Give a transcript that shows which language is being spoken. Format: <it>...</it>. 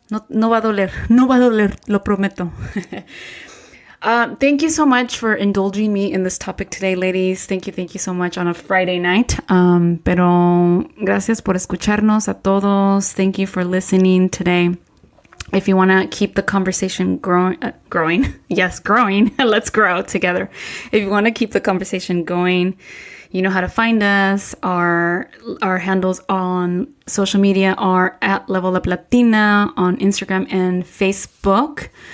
<es>No va a doler, lo prometo.</es> <en>Thank you so much for indulging me in this topic today, ladies. Thank you so much on a Friday night.</en> <es>Pero gracias por escucharnos a todos.</es> <en>Thank you for listening today. If you want to keep the conversation growing, yes, growing, let's grow together. If you want to keep the conversation going, you know how to find us. Our handles on social media are at Level Up Latina on Instagram and Facebook.</en>